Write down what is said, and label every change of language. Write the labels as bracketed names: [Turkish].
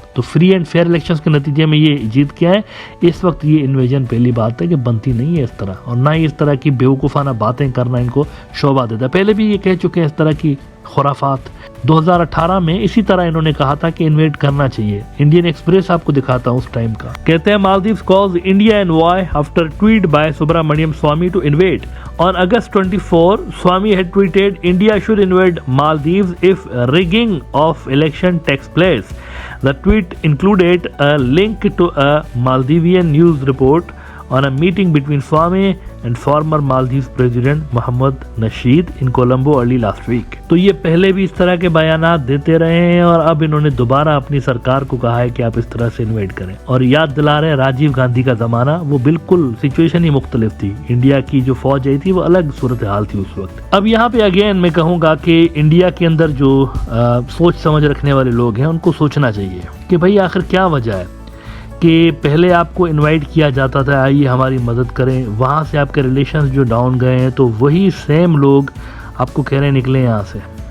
[Hindi] तो free and fair elections के नतीजे में ये जीत के आए। इस वक्त ये इन्वेजन पहली बात है कि बनती नहीं है इस तरह, और ना ही इस तरह की बेवकूफ़ाना बातें करना इनको शोभा देता है। पहले भी ये कह चुके हैं इस तरह की खुराफात। 2018 में इसी तरह इन्होंने कहा था कि इन्वेट करना चाहिए। इंडियन एक्सप्रेस आपको दिखाता हूँ उस टाइम का। कहते हैं [English] Maldives calls India and why after tweet by Subramanian Swamy to invade. On August 24, Swami had tweeted, India should invade Maldives if rigging of election takes place. The tweet included a link to a Maldivian news report on a meeting between Swami and former Maldives President Mohammed Nasheed in Colombo early last week. [Hindi] तो ये पहले भी इस तरह के बयानात देते रहे हैं और अब इन्होंने दोबारा अपनी सरकार को कहा है कि आप इस तरह से इन्वेट करें। और याद दिला रहे हैं राजीव गांधी का ज़माना, वो बिल्कुल सिचुएशन ही मुख्तलिफ थी। इंडिया की जो फौज आई थी वो अलग सूरत हाल थी उस वक्त। अब यहाँ पे अगेन मैं कहूँगा कि इंडिया के अंदर जो सोच समझ रखने वाले लोग हैं उनको सोचना चाहिए कि भाई आखिर क्या वजह है कि पहले आपको इनवाइट किया जाता था, आइए हमारी मदद करें, वहाँ से आपके रिलेशंस जो डाउन गए हैं, तो वही सेम लोग आपको कह रहे निकले यहाँ से।